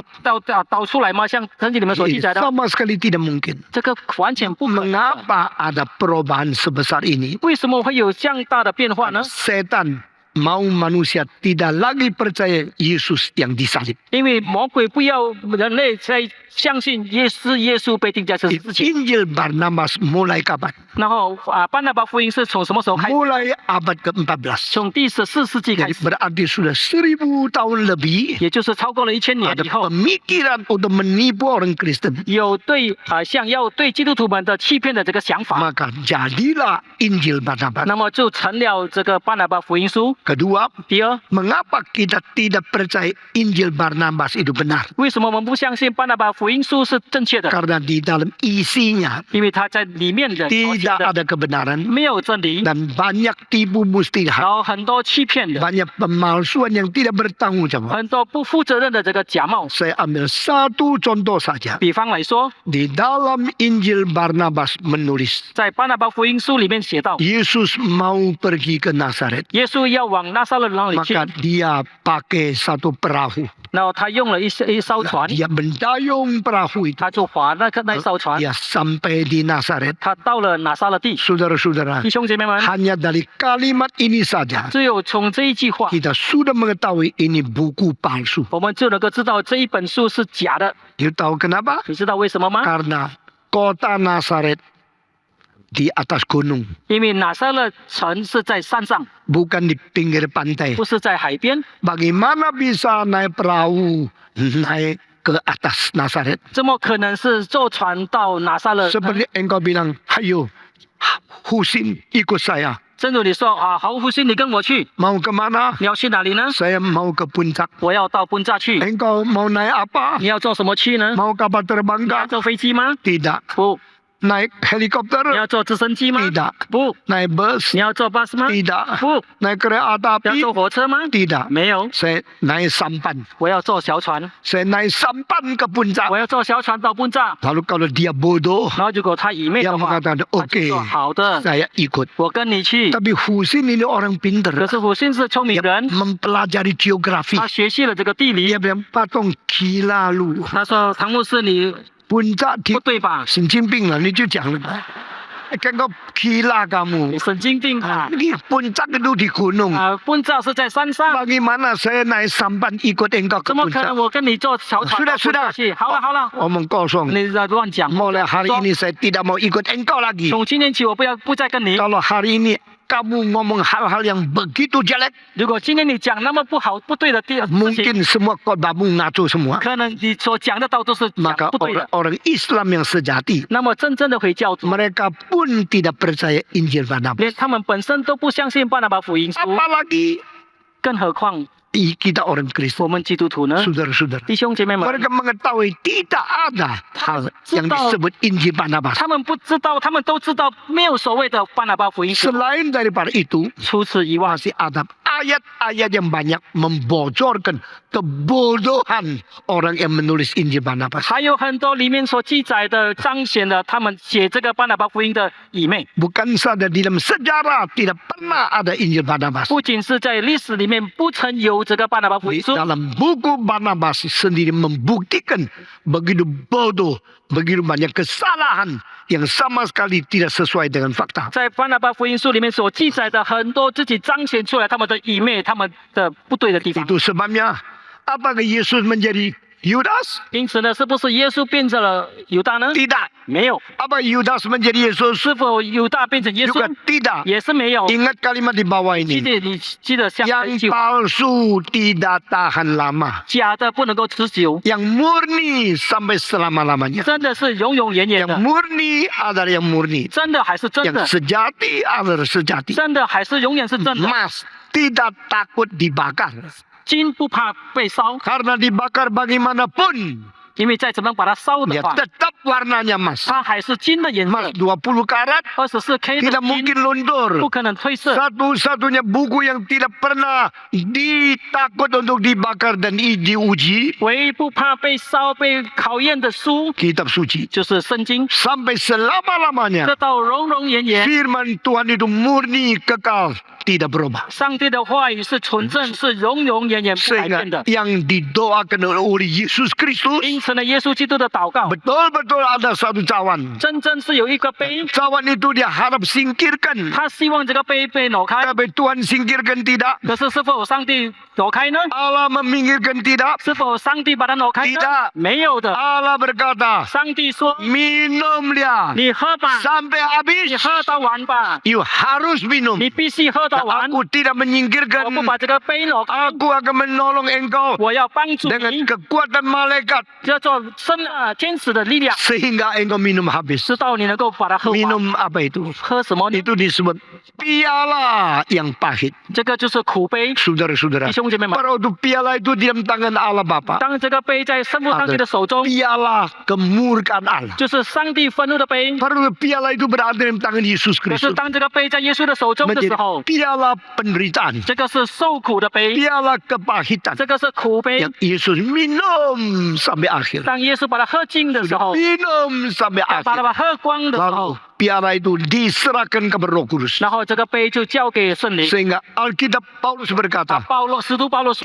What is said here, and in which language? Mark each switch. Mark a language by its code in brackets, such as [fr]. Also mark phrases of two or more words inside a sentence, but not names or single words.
[zh] 倒出来吗？像圣经里面所记载的， [id] Sama sekali tidak mungkin. [zh] 这个完全不可能的。 [id] Mengapa ada perubahan sebesar ini? [zh] 为什么会有这样大的变化呢？ [id] Setan mau manusia tidak lagi percaya Yesus yang disalib. [zh] 因为魔鬼不要人类再相信耶稣被钉在十字架。 [id] Injil Barnabas mulai kapan? [zh] 然后巴拿巴福音是从什么时候开始？ [id] Mulai abad ke-14. [zh] 从第14世纪开 [id] Jadi [zh] 始， [id] berarti sudah 1000 tahun lebih [zh] 也就是超过了1000年 [id] ada [zh] 以后， [id] pemikiran untuk menipu orang Kristen. [zh] 有想要对基督徒们的欺骗的这个想法， [id] Maka jadilah Injil Barnabas. [zh] 那么就成了这个巴拿巴福音书。 [id] Kedua, [zh] 第二， [id] mengapa kita tidak percaya Injil Barnabas itu benar? [zh] 为什么我们不相信巴拿巴福音书是正确的？ [id] Karena di dalam isinya [zh] 因为它在里面的所写 [id] tidak [zh] 的 [id] ada kebenaran [zh] 没有真理， [id] dan banyak tipu [zh] 然 [id] muslihat, [zh] 后很多欺骗的， [id] banyak pemalsuan yang tidak bertanggung jawab. [zh] 很多不负责任的这个假冒。 [id] Saya ambil satu contoh saja. [zh] 比方来说， [id] Di dalam Injil Barnabas menulis, [zh] 在巴拿巴福音书里面写到， [id] Yesus mau pergi ke Nazaret, [zh] 耶稣要往拿撒勒那里去， [id] maka dia pakai satu perahu. [zh] 然后他用了一艘船， [id] Dia mendayung perahu itu. [zh] 他就划那艘船， [id] Dia sampai di Nazaret. [zh] 他到了拿撒勒地。 [id] Saudara-saudara, [zh] 弟兄姐妹们， [id] hanya dari kalimat ini saja [zh] 只有从这一句话， [id] kita sudah mengetahui ini buku palsu. [zh] 我们就能够知道这一本书是假的。 [id] You tahu kenapa? [zh] 你知道为什么吗？ [id] Karena kota Nazaret di atas gunung, [zh] 因为拿撒勒城是在山上， [id] bukan di pinggir pantai. [zh] 不是在海边。 [id] Bagaimana bisa naik perahu naik ke atas Nazaret? [zh] 怎么可能是坐船到拿撒勒？ [id] Seperti engkau bilang, hayo, Husin ikut saya. [zh] 正如你说啊，豪福星，你跟我去， [id] Mau kemana? [zh] 你要去哪里呢？ [id] Saya mau ke puncak. [zh] 我要到本扎去。 [id] Engkau mau naik apa? [zh] 你要坐什么去呢？ [id] Mau kapal terbang [zh] 你要 [id] kah? [zh] 坐飞机吗？ [id] Tidak. [zh] 不。 [id] Naik [zh] 你 [id] helikopter? [zh] 要坐直升机吗？ [id] Tidak. [zh] 不。 [id] Naik bus? [zh] 你要坐巴士吗？ [id] Tidak. [zh] 不。 [id] Naik kereta [zh] 要 [id] api? [zh] 坐火车吗？ [id] Tidak. [zh] 没有。 [id] Saya naik sampan. [zh] 我要坐小船， [id] Saya naik sampan ke puncak. [zh] 我要坐小船到本扎。 [id] Lalu kalau dia bodoh, [zh] 然后如果他愚昧 [id] yang [zh] 的话， [id] mengatakan, [zh] 他就 [id] oke, [zh] 说好的， [id] saya ikut. [zh] 我跟你去。 [id] Tapi Husin ini orang pinter. [zh] 可是福星是聪明 [id] Dia [zh] 人， [id] mempelajari geografi. [zh] 他学习了这个地理 [id] Dia。bilang, Patong gila lu. [zh] 他说：“唐牧师，你 [id] Puncak di [zh] 不对吧？神经病了，你就讲了。 [id] Kan kau gila [zh] 你 [id] kamu. [zh] 神经病啊！ [id] Ini puncak itu di gunung. [zh] 本扎是在山上， [id] Bagaimana saya naik sampan ikut engkau ke [zh] 怎么可能 [id] puncak? [zh] 我跟你坐小船到本扎去？好了好了， [id] Omong kosong. [zh] 你在乱讲。 [id] Mulai hari ini saya tidak mau ikut engkau lagi. [zh] 从今天起，我不再跟你。 [id] Kalau hari ini kamu ngomong hal-hal yang begitu jelek, [zh] 如果今天你讲那么不好、不对的事情， [id] mungkin semua khotbahmu ngaco semua. [zh] 可能你所讲的道都是讲 [id] Maka [zh] 不对的。 [id] orang Islam yang sejati, [zh] 那么真正的回教徒， [id] mereka pun tidak percaya Injil Barnabas. [zh] 连他们本身都不相信巴拿巴福音书， [id] Apalagi [zh] 更何况 [id] kita orang Kristen, [zh] 我们基督徒呢？ [id] saudara-saudara. [zh] 弟兄姐妹们， [id] Mereka mengetahui tidak ada hal yang disebut Injil Barnabas. [zh] 他们不知道，他们都知道没有所谓的巴拿巴福音书。 [id] Selain daripada itu, [zh] 除此以外， [id] masih ada ayat-ayat yang banyak membocorkan kebodohan orang yang menulis Injil Barnabas. [zh] 还有很多里面所记载的，彰显了他们写这个巴拿巴福音的愚昧。 [id] Bukan saja di dalam sejarah tidak pernah ada Injil Barnabas. [zh] 不仅是在历史里面不曾有这个巴拿巴福 [id] Di [zh] 音书， [id] dalam buku Barnabas sendiri membuktikan begitu bodoh, begitu banyak kesalahan yang sama sekali tidak sesuai dengan fakta. [zh] 在巴拿巴福音书里面所记载的很多自己彰显出来他们的愚昧，他们的不对的地方。 [id] Itu sebabnya apakah Yesus menjadi Yudas? [zh] 因此呢，是不是耶稣变成了犹大呢？ [id] Tidak. [zh] 没有。 [id] Apa Yudas menjadi Yesus? [zh] 是否犹大变成耶稣 [id] Juga？tidak. [zh] 也是没有。 [id] Ingat kalimat di bawah [zh] 记 [id] ini. [zh] 得你记得下一 [id] Yang [zh] 句话， [id] palsu tidak tahan lama. [zh] 假的不能够持久， [id] Yang murni sampai selama-lamanya. [zh] 真的是永永远远 [id] Yang [zh] 的， [id] murni adalah yang murni. [zh] 真的还是真 [id] Yang [zh] 的， [id] sejati adalah sejati. [zh] 真的还是永远是真的。 [id] Emas tidak takut dibakar. [zh] 金不怕被烧， [id] Karena dibakar bagaimanapun [zh] 因为再怎么把它烧的 [id] ya [zh] 话， [id] tetap warnanya emas. [zh] 它还是金的颜色 [id] Emas 20 karat [zh] ，24K 的 [id] tidak [zh] 金 [id] mungkin luntur. [zh] 不可能褪色。 [id] Satu-satunya buku yang tidak pernah ditakut untuk dibakar dan diuji, [zh] 唯一不怕被烧、被考验的书 [id] kitab suci. [zh] 就是圣经， [id] Sampai selama-lamanya [zh] 这到永永远远。 [id] firman Tuhan itu murni, kekal, tidak berubah. [zh] 上帝的话语是纯正，是永永远远不改 [id] Sehingga [zh] 变的。 [id] yang didoakan oleh Yesus Kristus [zh] 因此呢，耶稣基督的祷告， [id] betul-betul ada satu cawan. [zh] 真正是有一个杯， [id] Cawan itu dia harap singkirkan. [zh] 他希望这个杯被挪开， [id] Tapi Tuhan singkirkan tidak. [zh] 可是是否上帝挪开呢？ [id] Allah meminggirkan tidak. [zh] 是否上帝把它挪开呢 [id] tidak ？ [zh] 没有的。 [id] Allah berkata, [zh] 上帝说 [id] minumlah [zh] 你喝吧， [id] sampai [zh] 你 [id] habis. [zh] 喝到完吧， [id] You harus minum. [zh] 你必须喝到完。 [id] Aku tidak [zh] 我 [id] menyingkirkan. [zh] 不把这个杯挪开， [id] Aku akan menolong engkau [zh] 我要帮助 [id] dengan [zh] 你， [id] kekuatan malaikat [zh] 叫做天使的力量， [id] sehingga engkau minum habis. [zh] 直到你能够把它喝完。 [id] Minum apa itu? [zh] 喝什么呢？ [id] Itu disebut piala yang pahit. [zh] 这个就是苦杯。 [id] Saudara-saudara, [zh] 弟兄姐妹们， [id] pada waktu piala itu di dalam tangan Allah Bapa, [zh] 当这个杯在圣父上帝的手中， [id] piala kemurkaan Allah. [zh] 就是上帝愤怒的杯。 [id] Pada waktu piala itu berada dalam tangan Yesus [zh] 可是 [id] Kristus, [zh] 当这个杯在耶稣的手中的时 [id] menjadi [zh] 候， [id] piala penderitaan, [zh] 这个是受苦的杯， [id] piala kepahitan [zh] 这个是苦杯。 [id] yang Yesus minum sampai akhir. [zh] 当耶稣把它喝尽的时候， [id] Minum sampai [zh] 把 [id] akhir. [zh] 它喝光的时候 [id] Lalu，piala itu diserahkan kepada Roh Kudus. [zh] 然后这个杯就交给圣灵。 [id] Sehingga Alkitab Paulus berkata, [zh] 使徒保罗说，